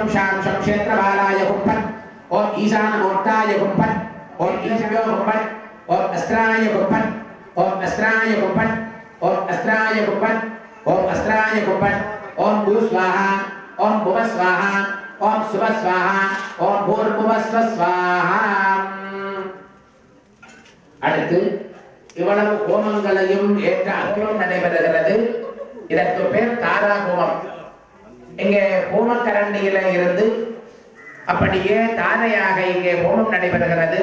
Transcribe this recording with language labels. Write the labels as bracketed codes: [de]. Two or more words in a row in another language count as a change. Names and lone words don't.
[sa] शां शं क्षेत्रबालाय कुम्फट् ओम ईशानमूर्ताय कुम्फट् ओम ईशान्यो कुम्फट् ओम अस्त्राय कुम्फट् ओम अस्त्राय कुम्फट् ओम अस्त्राय कुम्फट् ओम अस्त्राय कुम्फट् ओम भू स्वाहा ओम भुव स्वाहा ओम सुव स्वाहा ओम भूर्भुवस्व स्वाहा [ta] அடுத்து இவ்வளவு ஹோமங்களையும் ஏற்ற அக்னியும் நடைபெறுகிறது. இதற்கு பேர் தாரா ஹோமம். இங்கே ஹோமக்கரண்டியில இருந்து அப்படியே தாரையாக இங்கே ஹோமம் நடைபெறுகிறது.